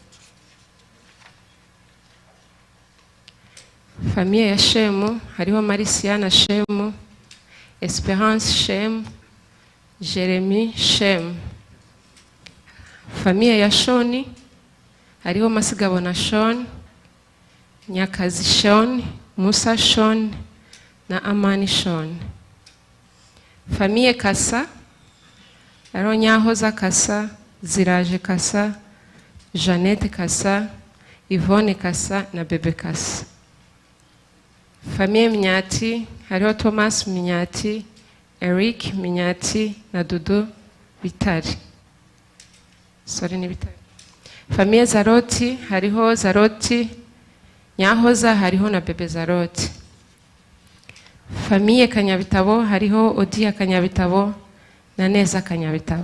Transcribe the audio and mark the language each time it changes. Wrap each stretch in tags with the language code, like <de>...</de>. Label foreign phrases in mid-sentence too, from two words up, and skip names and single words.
<rn>Famille ya Shemu, hariho Marisiana Shemu, Esperance Shem, Jeremy Shem. Famille ya Shoni, hariho Masigabo na Shon, Nyakazi Shon, Musa Shon na Amani Shon. Famille Kasa, hariho Nyahoza Kasa, Ziraje Kasa, Jeannette Kasa, Yvonne Kasa na Bebe Kasa. Famille Minyati, hariho Thomas Minyati, Eric Minyati na Dudu Bitari. Sorry, ni Bitari. Famille Zaroti, hariho Zaroti, Nyahoza, hariho na Bebe Zaroti. Famille Kanyabitabo, hariho Odia Kanyabitabo na Neza Kanyabitabo.</rn>